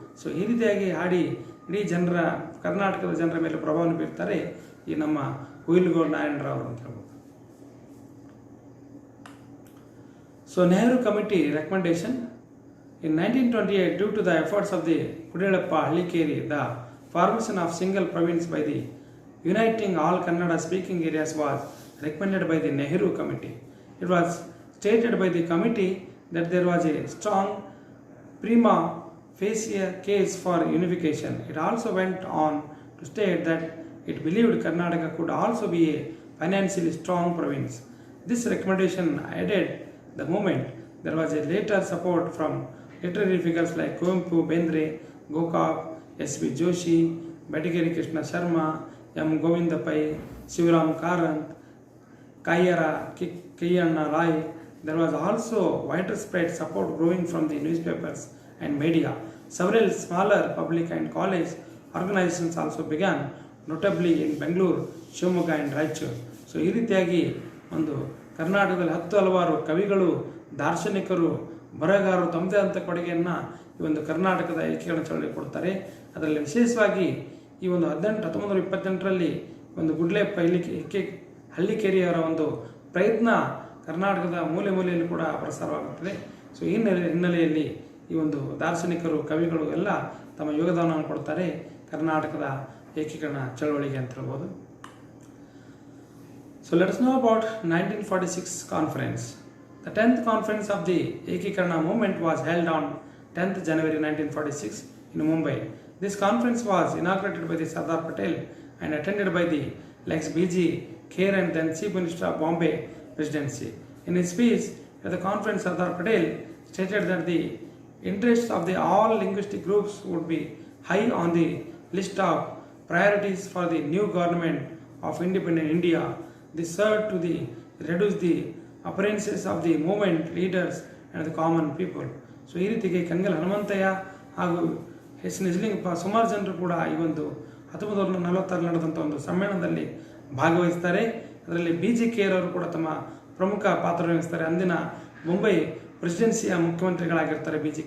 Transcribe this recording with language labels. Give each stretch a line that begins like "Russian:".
Kannada: So ಈ ರೀತಿಯಾಗಿ ಹಾಡಿ ಇಡೀ ಕರ್ನಾಟಕದ ಜನರ ಮೇಲೆ ಪ್ರಭಾವ ಬೀರ್ತಾರೆ ಈ ನಮ್ಮ ಹುಯಿಲ್ಗೋಳ್ ನಾರಾಯಣರಾವ್ ಅಂತ ಹೇಳ್ಬೋದು.
English: So Nehru Committee recommendation in 1928, due to the efforts of the Kudiyalappa Hallikeri, the formation of single province by the uniting all Kannada speaking areas was recommended by the Nehru Committee. It was stated by the committee that there was a strong prima facie case for unification. It also went on to state that it believed Karnataka could also be a financially strong province. This recommendation added the moment there was a later support from literary figures like Kuvempu, Bendre, Gokak, S.V. Joshi, Bedigeri Krishna Sharma, M. Govinda Pai, Shivaram Karant, Kaiyara Kiyanna Rai. There was also widespread support growing from the newspapers and media. Several smaller public and college organizations also began, notably in Bangalore, Shivamogga and Raichur.
Kannada: So ಈ ರೀತಿಯಾಗಿ ಒಂದು ಕರ್ನಾಟಕದಲ್ಲಿ ಹಲವಾರು ಕವಿಗಳು, ದಾರ್ಶನಿಕರು, ಬರಹಗಾರರು ತಮ್ಮದೇ ಆದಂಥ ಕೊಡುಗೆಯನ್ನು ಈ ಒಂದು ಕರ್ನಾಟಕದ ಏಕೀಕರಣ ಚಳವಳಿಗೆ ಕೊಡ್ತಾರೆ. ಅದರಲ್ಲಿ ವಿಶೇಷವಾಗಿ ಈ ಒಂದು 1928ರಲ್ಲಿ ಒಂದು ಗುಡ್ಲೆಪ್ಪ ಹಳ್ಳಿಕೇರಿಯವರ ಒಂದು ಪ್ರಯತ್ನ ಕರ್ನಾಟಕದ ಮೂಲೆ ಮೂಲೆಯಲ್ಲಿ ಕೂಡ ಪ್ರಸಾರವಾಗುತ್ತದೆ. ಸೊ ಈ ಹಿನ್ನೆಲೆಯಲ್ಲಿ ಈ ಒಂದು ದಾರ್ಶನಿಕರು, ಕವಿಗಳು ಎಲ್ಲ ತಮ್ಮ ಯೋಗದಾನವನ್ನು ಕೊಡ್ತಾರೆ ಕರ್ನಾಟಕದ ಏಕೀಕರಣ ಚಳವಳಿಗೆ ಅಂತ ಹೇಳ್ಬೋದು.
English: So let us know about 1946 conference. The 10th conference of the Ekikarana movement was held on 10th January 1946 in Mumbai. This conference was inaugurated by the Sardar Patel and attended by the Lex B.G. Kher and then Chief Minister of Bombay Presidency. In his speech at the conference, Sardar Patel stated that the interests of the all linguistic groups would be high on the list of priorities for the new government of independent India. This served to reduce the appearances of the movement leaders and the common people.
Kannada: So ಈ ರೀತಿಗೆ ಕಂಗಲ್ ಹನುಮಂತಯ್ಯ ಹಾಗೂ S Nijalingappa ಸುಮಾರು ಜನರು ಕೂಡ ಈ ಒಂದು 1946 ನಡೆದಂಥ ಒಂದು ಸಮ್ಮೇಳನದಲ್ಲಿ ಭಾಗವಹಿಸ್ತಾರೆ. ಅದರಲ್ಲಿ B.G. ಖೇರ್ ಅವರು ಕೂಡ ತಮ್ಮ ಪ್ರಮುಖ ಪಾತ್ರ ವಹಿಸ್ತಾರೆ. ಅಂದಿನ ಮುಂಬೈ ಪ್ರೆಸಿಡೆನ್ಸಿಯ ಮುಖ್ಯಮಂತ್ರಿಗಳಾಗಿರ್ತಾರೆ B.G.